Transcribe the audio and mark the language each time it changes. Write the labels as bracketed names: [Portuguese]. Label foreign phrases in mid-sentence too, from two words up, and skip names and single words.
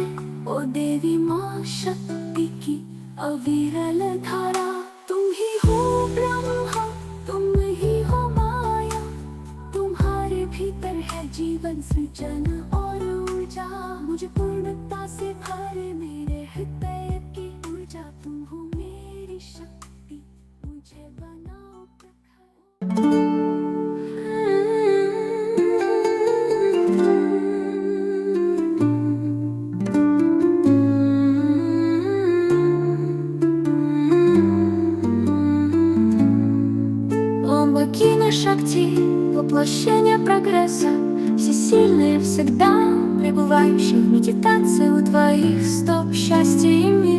[Hindi] ओ देवी माँ शक्ति की अविरल धारा, तुम ही हो ब्रह्मा, तुम ही हो माया, तुम्हारे भीतर है जीवन सृजन और ऊर्जा। मुझे पूर्णता से भरे मेरे हृदय की ऊर्जा, तुम हो मेरी शक्ति, मुझे बनाओ प्रखर। [Russian] О, богиня Шакти, воплощение прогресса, всесильная всегда, пребывающая в медитации у твоих стоп, счастье и мир.